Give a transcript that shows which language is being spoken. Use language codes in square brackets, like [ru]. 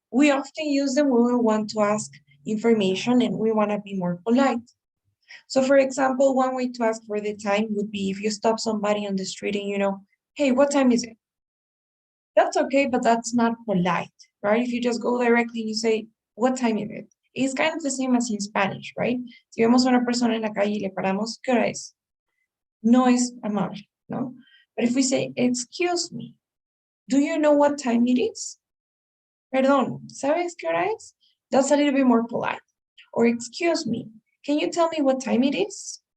[en] We often use them when we want to ask information and we want to be more polite. So for example, one way to ask for the time would be if you stop somebody on the street and you know, hey, what time is it? That's okay, but that's not polite, right? If you just go directly and you say, what time is it? It's kind of the same as in Spanish, right? [es] Si vemos a una persona en la calle y le paramos, ¿qué hora es? No es amable, no? [en] But if we say, excuse me, do you know what time it is? [es] Perdón, ¿sabes qué hora es? [en] That's a little bit more polite. Or excuse me, can you tell me what time it is?